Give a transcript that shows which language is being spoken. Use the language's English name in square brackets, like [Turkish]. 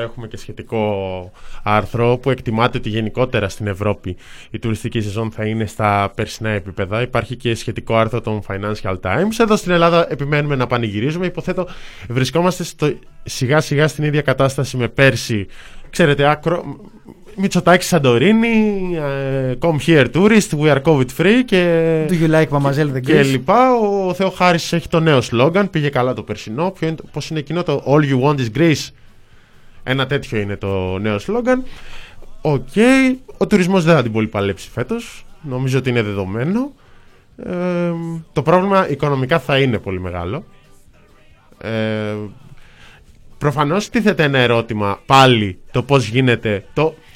[Greek] Έχουμε και σχετικό άρθρο που εκτιμάται ότι γενικότερα στην Ευρώπη η τουριστική σεζόν θα είναι στα περσινά επίπεδα. Υπάρχει και σχετικό άρθρο των Financial Times. Εδώ στην Ελλάδα επιμένουμε να πανηγυρίζουμε. Υποθέτω βρισκόμαστε σιγά σιγά στην ίδια κατάσταση με πέρσι. Ξέρετε, [English] Μητσοτάκη Σαντορίνη, come here tourist, we are COVID free [Greek] και [English] do you like Mademoiselle the Greek? [Greek] Και λοιπά. Ο Θεοχάρης έχει το νέο σλόγγαν, πήγε καλά το περσινό. Πώς είναι εκείνο το [English] all you want is Greece? [Greek] Ένα τέτοιο είναι το νέο σλόγγαν. Okay, ο τουρισμός δεν θα την πολύ παλέψει φέτος. Νομίζω ότι είναι δεδομένο. Το πρόβλημα οικονομικά θα είναι πολύ μεγάλο. Προφανώς τίθεται ένα ερώτημα πάλι, το πώς γίνεται το...